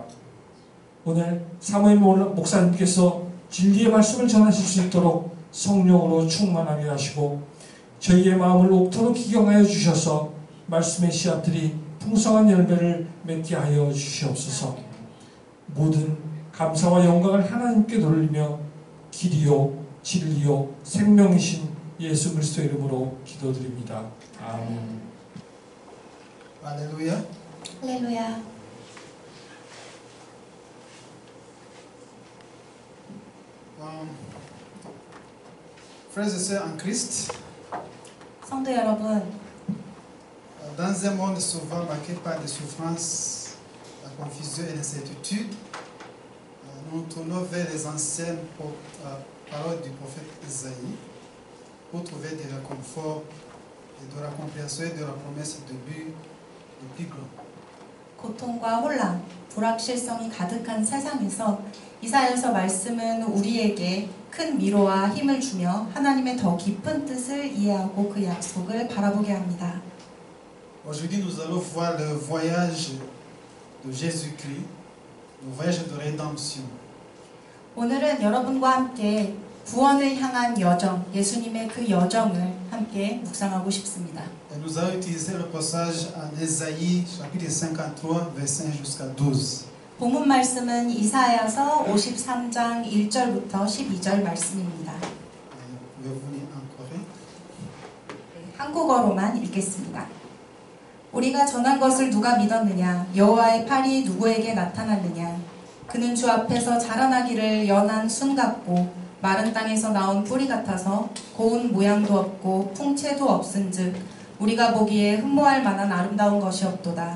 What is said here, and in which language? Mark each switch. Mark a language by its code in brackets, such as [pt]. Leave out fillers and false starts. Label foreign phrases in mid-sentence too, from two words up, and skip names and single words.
[ko] 오늘 사무엘 목사님께서 진리의 말씀을 전하실 수 있도록 성령으로 충만하게 하시고 저희의 마음을 옥토로 기경하여 주셔서 말씀의 씨앗들이 풍성한 열매를 맺게 하여 주시옵소서. 모든 감사와 영광을 하나님께 돌리며 길이요 진리요 생명이신 예수 그리스도 이름으로 기도드립니다. 아멘. Alléluia. 할렐루야. [fr] Frères et sœurs en Christ, [ko] 성도 여러분, [fr] dans un monde souvent marqué par des souffrances, la confusion et l'incertitude, nous nous tournons vers les anciennes paroles du prophète Isaïe pour trouver du réconfort et de la compréhension et de la promesse de but le plus grand. [ko] 고통과 혼란, 불확실성이 가득한 세상에서 이사야서 말씀은 우리에게 큰 위로와 힘을 주며 하나님의 더 깊은 뜻을 이해하고 그 약속을 바라보게 합니다. [fr] Aujourd'hui, nous allons voir le voyage de Jésus-Christ, le voyage de rédemption. [ko] 오늘은 여러분과 함께 구원을 향한 여정, 예수님의 그 여정을 함께 묵상하고 싶습니다. [fr] Et nous allons utiliser le passage en Ésaïe, chapitre 53, verset 1 jusqu'à 12. [ko] 본문 말씀은 이사야서 53장 1절부터 12절 말씀입니다. [fr] Pouvez-vous lire en coréen? [ko] 한국어로만 읽겠습니다. 우리가 전한 것을 누가 믿었느냐? 여호와의 팔이 누구에게 나타났느냐? 그는 주 앞에서 자라나기를 연한 순 같고 마른 땅에서 나온 뿌리 같아서 고운 모양도 없고 풍채도 없은즉 우리가 보기에 흠모할 만한 아름다운 것이 없도다.